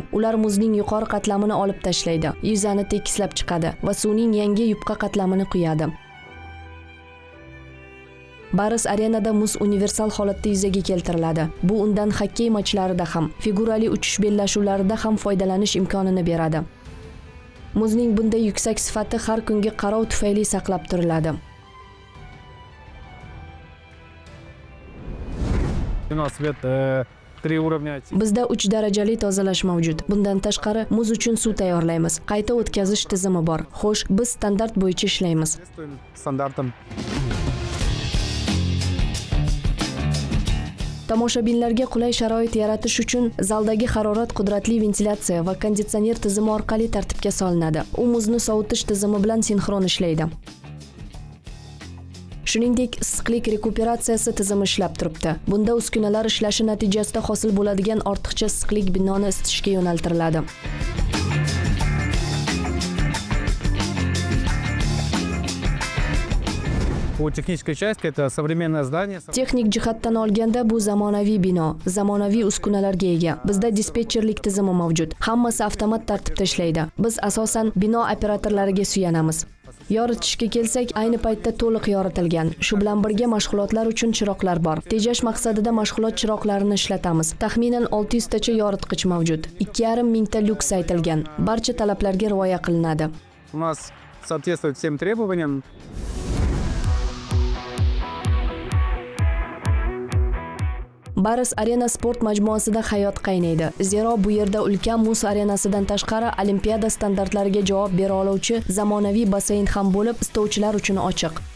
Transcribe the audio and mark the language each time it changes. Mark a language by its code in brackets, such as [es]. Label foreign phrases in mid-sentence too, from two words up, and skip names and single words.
[uz] Ular muzning yuqori qatlamini olib tashlaydi, yuzani tekislab chiqadi va suvning yangi yupqa qatlamini quyadi. Baris Arenada muz universal holatda yuzaga keltiriladi. Bu undan xokkey matchlarida ham, figurali uchish bellashuvlarida ham foydalanish imkonini beradi. Muzning bunday yuksak sifati har kungi qarov tufayli saqlab turiladi. [ru] У нас свет 3 уровня. [uz] Bizda 3 darajali tozalash mavjud. Bundan tashqari, muz uchun suv tayyorlaymiz. Qayta o'tkazish tizimi bor. Xo'sh, biz standart bo'yicha ishlaymiz. [ru] Стандартом. [uz] Tomoshabinlarga qulay sharoit yaratish uchun zaldagi harorat qudratli ventilyatsiya va konditsioner tizimi orqali tartibga solinadi. U muzni sovutish tizimi bilan sinxron ishlaydi. Shuningdek, issiqlik rekuperatsiyasi tizimi ishlab turibdi. Bunda uskunalar ishlashi natijasida hosil bo'ladigan ortiqcha issiqlik binoni isitishga yo'naltiriladi. [ru] По технической части это современное здание. [uz] Texnik jihatdan olganda bu zamonaviy bino, zamonaviy uskunalarga ega. Bizda dispetcherlik tizimi mavjud. Hammasi avtomat tartibda ishlaydi. Biz asosan bino operatorlariga suyanamiz. Yoritishga kelsak, ayni paytda to'liq yoritilgan. Shu bilan birga mashg'ulotlar uchun chiroqlar bor. Tejash maqsadida mashg'ulot chiroqlarini ishlatamiz. Taxminan 600 tacha yoritgich mavjud. 2,5 mingta lyuks aytilgan. Barcha talablarga rioya qilinadi. [ru] У нас соответствует всем требованиям. [uz] Baris Arena sport majmuasida hayot qaynaydi. Zero bu yerda ulkan muz arenasidan tashqari Olimpiada standartlariga javob bera oluvchi zamonaviy basseyn ham bo'lib, istovchilar uchun ochiq.